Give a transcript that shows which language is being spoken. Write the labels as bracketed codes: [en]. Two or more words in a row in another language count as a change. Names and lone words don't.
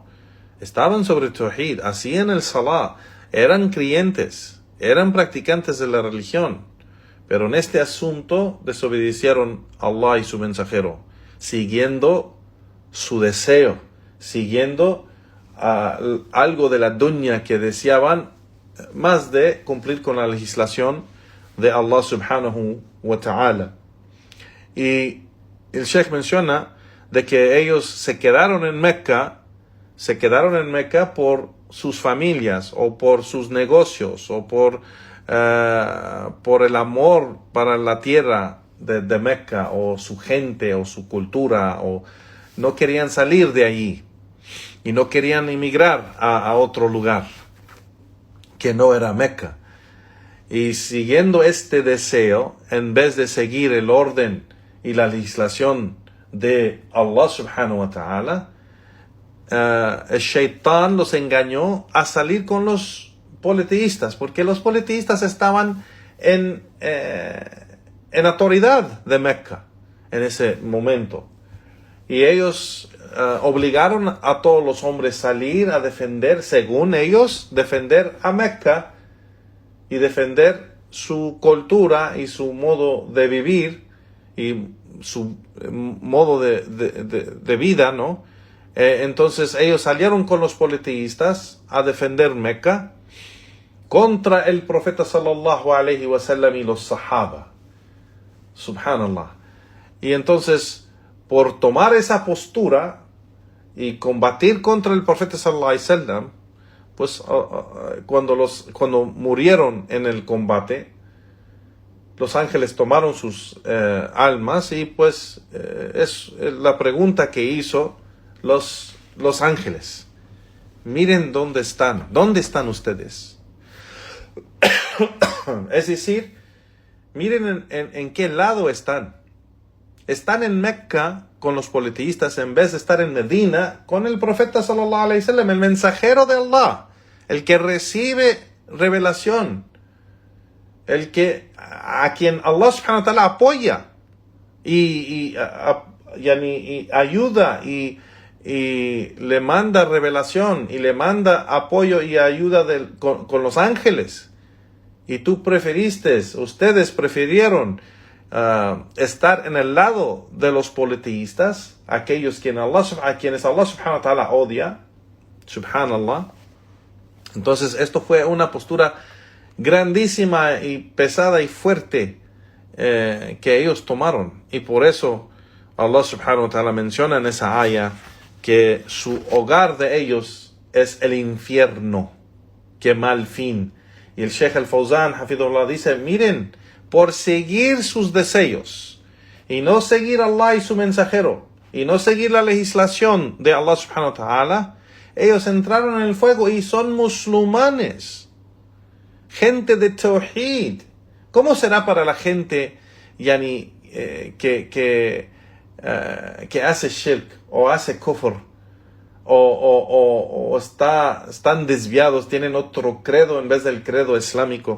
[es] Estaban sobre Tawhid, hacían el salah, eran creyentes, eran practicantes de la religión, pero en este asunto desobedecieron a Allah y su mensajero, siguiendo su deseo, siguiendo algo de la dunya que deseaban, más de cumplir con la legislación de [ar] الله سبحانه وتعالى. [es] Y el Sheikh menciona de que ellos se quedaron en Mecca por sus familias o por sus negocios o por el amor para la tierra de Mecca o su gente o su cultura, o no querían salir de allí y no querían emigrar a otro lugar que no era Mecca. Y siguiendo este deseo, en vez de seguir el orden y la legislación de [ar] الله سبحانه و [es] ta'ala, el Shaitán los engañó a salir con los politeístas, porque los politeístas estaban en autoridad de Mecca en ese momento, y ellos obligaron a todos los hombres a salir a defender, según ellos, defender a Mecca y defender su cultura y su modo de vivir y su modo de vida, ¿no? Entonces ellos salieron con los politeístas a defender Meca contra el profeta [ar] صلى الله عليه وسلم [es] y los sahaba. Subhanallah. Y entonces, por tomar esa postura y combatir contra el profeta [ar] صلى الله عليه وسلم, [es] pues cuando murieron en el combate, los ángeles tomaron sus almas y pues es la pregunta que hizo los ángeles. Miren dónde están ustedes. Es decir, miren en qué lado están. Están en Mecca con los politeístas en vez de estar en Medina con el profeta [ar] صلى الله عليه وسلم, [es] el mensajero de Allah, el que recibe revelación, a quien [ar] الله سبحانه وتعالى [es] apoya y ayuda y le manda revelación y le manda apoyo y ayuda con los ángeles. Y ustedes prefirieron estar en el lado de los politeístas, a quienes [ar] الله سبحانه وتعالى [es] odia. Subhanallah. Entonces esto fue una postura grandísima y pesada y fuerte que ellos tomaron. Y por eso [ar] الله سبحانه وتعالى [es] menciona en esa aya que su hogar de ellos es el infierno. ¡Qué mal fin! Y el Sheikh al-Fawzan, hafidhullah, dice, miren, por seguir sus deseos y no seguir a Allah y su mensajero y no seguir la legislación de [ar] الله سبحانه وتعالى, [es] ellos entraron en el fuego y son musulmanes, gente de Tawhid. ¿Cómo será para la gente que hace shirk o hace kufr o están desviados, tienen otro credo en vez del credo islámico?